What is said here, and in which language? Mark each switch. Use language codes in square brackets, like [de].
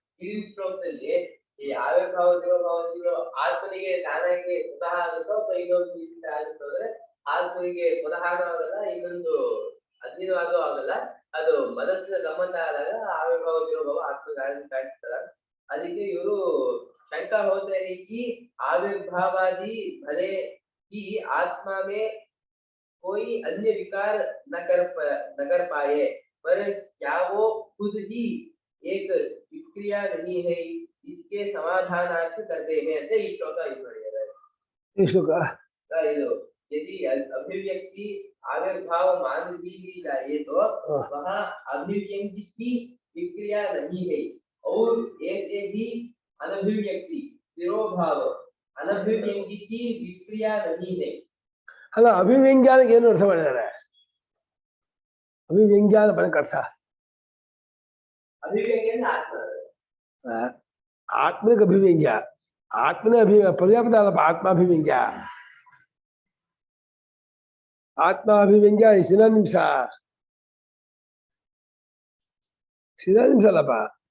[kn] ಶ್ಲೋಕದಲ್ಲಿ ಈ ಆವಿರ್ಭಾವ ತಿರೋಭಾವಗಳು ಆತ್ಮನಿಗೆ ತಾನಾಗಿ ಸ್ವತಃ ಆಗುತ್ತೋ ಅಥವಾ ಇನ್ನೊಂದು ರೀತಿಯಿಂದ ಆಗುತ್ತೋ ಅಂದ್ರೆ ಆತ್ಮನಿಗೆ ಸ್ವತಃ ಆಗಲ್ಲ, ಇನ್ನೊಂದು ಅಧೀನವಾಗೂ ಆಗಲ್ಲ. ಅದು ಮನಸ್ಸಿನ ಸಂಬಂಧ ಆದಾಗ ಆವಿರ್ಭಾವ ತಿರೋಭಾವ ಆತ್ಮನಿಗೆ ಕಾಣಿಸ್ತದ. ಅದಕ್ಕೆ ಇವರು [hi] शंका होते हैं कि आविर्भावादि भले ही आत्मा में कोई अन्य विकार न कर पाए, पर क्या वो खुद ही एक विक्रिया नहीं है, इसके समाधानार्थ करते हैं [kn] ಅಂತ ಈ ಶ್ಲೋಕ ಇದು ಮಾಡಿದ್ದಾರೆ. ಈ ಶ್ಲೋಕ [hi] यदि अभिव्यक्ति आविर्भाव मानवी ही चाहिए तो वह अभिव्यक्ति की विक्रिया नहीं है और ऐसे भी अनभिव्यक्ति तिरोभाव अनभिव्यक्ति की विक्रिया नहीं है [kn] ಅಲ್ಲ ಅಭಿವ್ಯಂಗ್ಯಾನಕ್ಕೆ ಏನು ಅರ್ಥ ಮಾಡಿದ್ದಾರೆ ಅಭಿವ್ಯಂಗ್ಯಾನ ಪದಕ್ಕೆ ಅರ್ಥ [hi] अभिव्यक्ति आत्मा [kn] ಆತ್ಮನಿಗೆ ಅಭಿವ್ಯಂಗ್ಯ ಆತ್ಮನೇ ಪರ್ಯಾಪ್ತ ಅಲ್ಲಪ್ಪ ಆತ್ಮಾಭಿವ್ಯಂಗ್ಯ ಆತ್ಮಾಭಿವ್ಯಂಗ್ಯ ಸಿನಾನಿಮ್ಸ ಅಲ್ಲಪ್ಪ